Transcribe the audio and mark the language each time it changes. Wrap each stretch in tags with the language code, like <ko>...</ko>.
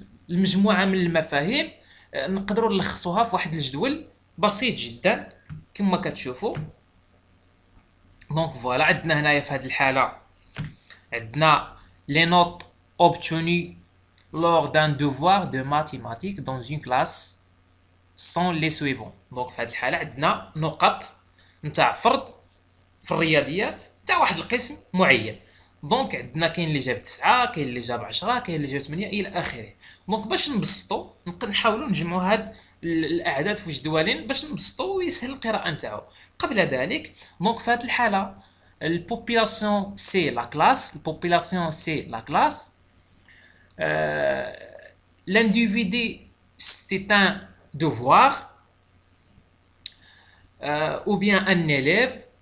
<ar>المجموعه من المفاهيم نقدروا نلخصوها في واحد الجدول بسيط جدا كما كتشوفوا. دونك فوالا عندنا هنايا في هذه الحاله عندنا</ar> <fr>les notes obtenues lors d'un devoir de mathématiques dans une classe sont les suivants.</fr> <ar>دونك في هذه الحاله عندنا نقط نتاع فرد في الرياضيات تاع واحد القسم معين. دونك عندنا كاين اللي جاب 9، كاين اللي جاب 10، كاين اللي جاب 8 الى اخره. دونك باش نبسطوا نحاولوا نجمعوا هاد الاعداد في جدولين باش نبسطوا ويسهل القراءه نتاعو. قبل ذلك دونك في هذه الحاله البوبولاسيون سي لا كلاس، البوبولاسيون سي لا كلاس.</ar> <fr>l'individu c'est un devoir ou bien un élève.</fr>